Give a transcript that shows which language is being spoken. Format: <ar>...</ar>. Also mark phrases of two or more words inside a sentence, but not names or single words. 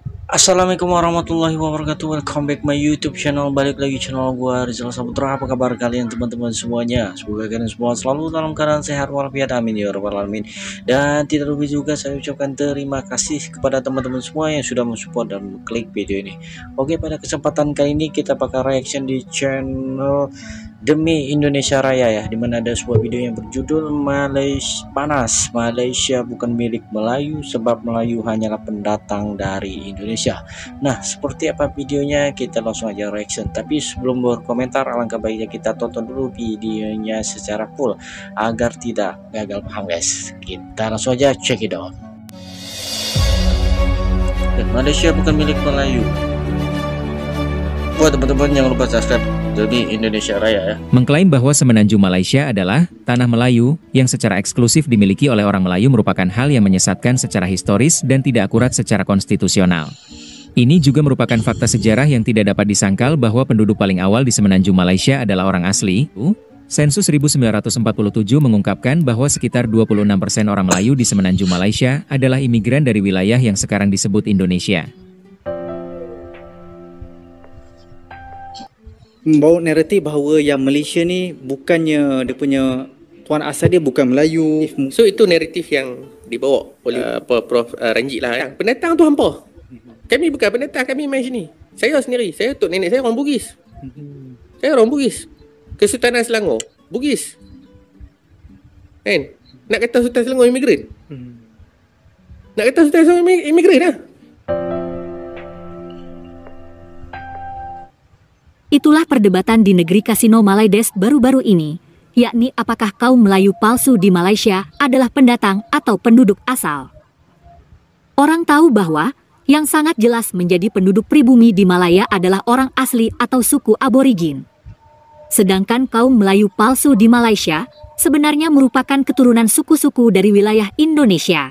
<ar>السلام عليكم ورحمة الله وبركاته.</ar> <en>Welcome back my YouTube channel.</en> <id>Balik lagi channel gua Rizal Saputra. Apa kabar kalian teman-teman semuanya? Semoga kalian semua selalu dalam keadaan sehat walafiat,</id> <ar>آمين يا رب العالمين.</ar> <id>Dan tidak lupa juga saya ucapkan terima kasih kepada teman-teman semua yang sudah mensupport dan klik video ini. Oke, pada kesempatan kali ini kita bakal reaction di channel Demi Indonesia Raya ya, dimana ada sebuah video yang berjudul Malaysia Panas, Malaysia bukan milik Melayu sebab Melayu hanyalah pendatang dari Indonesia. Nah, seperti apa videonya kita langsung aja reaction. Tapi sebelum berkomentar, alangkah baiknya kita tonton dulu videonya secara full agar tidak gagal paham guys. Kita langsung aja</id> <en>check it out.</en> <id>Dan Malaysia bukan milik Melayu. Buat teman-teman jangan lupa subscribe Demi Indonesia Raya ya. Mengklaim bahwa semenanjung Malaysia adalah tanah Melayu yang secara eksklusif dimiliki oleh orang Melayu merupakan hal yang menyesatkan secara historis dan tidak akurat secara konstitusional. Ini juga merupakan fakta sejarah yang tidak dapat disangkal bahwa penduduk paling awal di semenanjung Malaysia adalah orang asli. Sensus 1947 mengungkapkan bahwa sekitar 26% orang Melayu di semenanjung Malaysia adalah imigran dari wilayah yang sekarang disebut Indonesia.</id> <ms>Membawa naratif bahawa yang Malaysia ni bukannya dia punya tuan asal dia bukan Melayu. So itu naratif yang dibawa oleh Prof Ranjit lah. Pendatang tu hampa. Kami bukan pendatang, kami main sini. Saya sendiri, saya tok nenek saya orang Bugis. Saya orang Bugis. Kesultanan Selangor, Bugis. Kan? Nak kata Sultan Selangor imigran? Nak kata Sultan Selangor imigran lah.</ms> <id>Itulah perdebatan di negeri kasino Malaides baru-baru ini, yakni apakah kaum Melayu palsu di Malaysia adalah pendatang atau penduduk asal. Orang tahu bahwa yang sangat jelas menjadi penduduk pribumi di Malaya adalah orang asli atau suku aborigin. Sedangkan kaum Melayu palsu di Malaysia sebenarnya merupakan keturunan suku-suku dari wilayah Indonesia.</id>